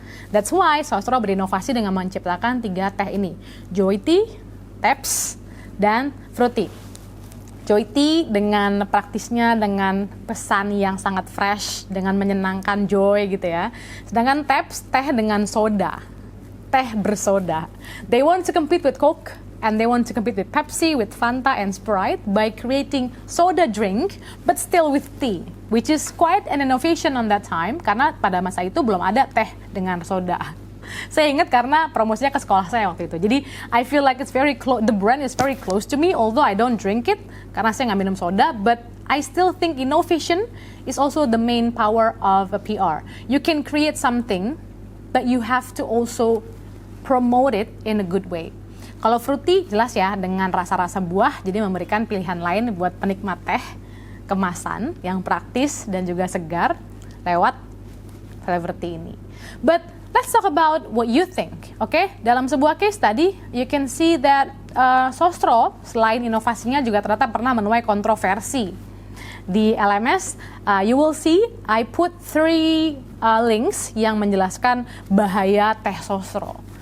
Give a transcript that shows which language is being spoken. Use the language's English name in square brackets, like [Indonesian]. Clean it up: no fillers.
[English] That's why [Indonesian] Sosro berinovasi dengan menciptakan 3 teh ini, Joy Tea, Taps, dan Fruity. Joy Tea dengan praktisnya, dengan pesan yang sangat fresh, dengan menyenangkan joy gitu ya. Sedangkan Taps, teh dengan soda, teh bersoda. [English] They want to compete with Coke, and they want to compete with Pepsi, with Fanta, and Sprite by creating soda drink, but still with tea, which is quite an innovation on that time, [Indonesian] karena pada masa itu belum ada teh dengan soda. Saya ingat karena promosinya ke sekolah saya waktu itu. Jadi, [English] I feel like it's very close, the brand is very close to me, although I don't drink it, [Indonesian] karena saya nggak minum soda, [English] but I still think innovation is also the main power of a PR. You can create something, but you have to also promote it in a good way. [Indonesian] Kalau Fruity jelas ya dengan rasa-rasa buah, jadi memberikan pilihan lain buat penikmat teh kemasan yang praktis dan juga segar lewat flavor tea ini. [English] But let's talk about what you think, okay? [Indonesian] Dalam sebuah case tadi, [English] you can see that [Indonesian] Sosro selain inovasinya juga ternyata pernah menuai kontroversi. Di [English] LMS, you will see I put 3 links [Indonesian] yang menjelaskan bahaya teh Sosro.